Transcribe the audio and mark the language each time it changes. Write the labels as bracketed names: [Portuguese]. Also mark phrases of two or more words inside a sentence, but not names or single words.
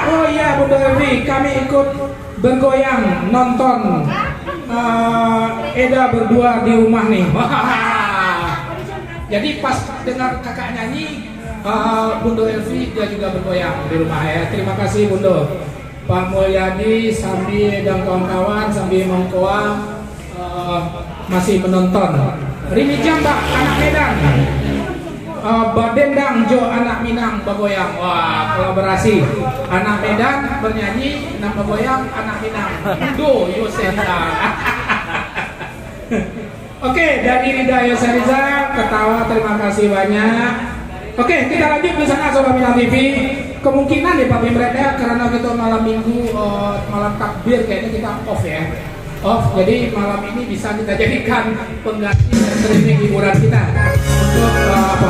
[Indonesian] Oh iya Bunda Elvi, kami ikut bergoyang nonton Eda berdua di rumah nih. Jadi pas dengar kakak nyanyi, Bunda Elvi dia juga bergoyang di rumah ya. Terima kasih Bunda. Pak Mulyadi, Sambi dan kawan-kawan, Sambi Mongkoa masih menonton. Rini Jambak anak Medan, Badendang Jo anak Minang bergoyang. Wah, kolaborasi anak Medan bernyanyi, anak bergoyang anak Minang. Do Yosenda. Oke, dari Rida Yoseriza ketawa, terima kasih banyak. Oke, kita lanjut di sana Soro Minang TV. Kemungkinan nih Pak Bibret ya, karena kita malam minggu malam takbir kayaknya kita off ya. Off, jadi malam ini bisa kita jadikan pengganti dan streaming hiburan kita untuk apa?